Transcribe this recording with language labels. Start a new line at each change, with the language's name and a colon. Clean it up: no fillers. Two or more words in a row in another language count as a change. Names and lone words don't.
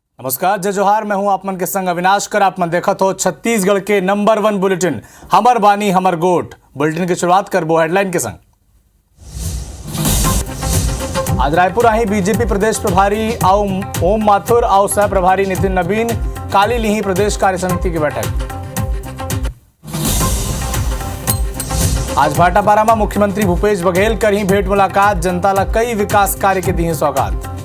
Chhattisgarhi: नमस्कार, जय जोहार। मैं हूं आपमन के संग अविनाश कर। आपमन देखत हो छत्तीसगढ़ के नंबर 1 बुलेटिन हमर बानी हमर गोट। बुलेटिन की शुरुआत करबो हेडलाइन के संग। आज रायपुर आई बीजेपी प्रदेश प्रभारी आओ ओम माथुर आओ सह प्रभारी नितिन नवीन काली लिही प्रदेश कार्य समिति की बैठक। आज भाटापारा में मुख्यमंत्री भूपेश बघेल करही भेंट मुलाकात, जनता ला कई विकास कार्य के दी सौगात।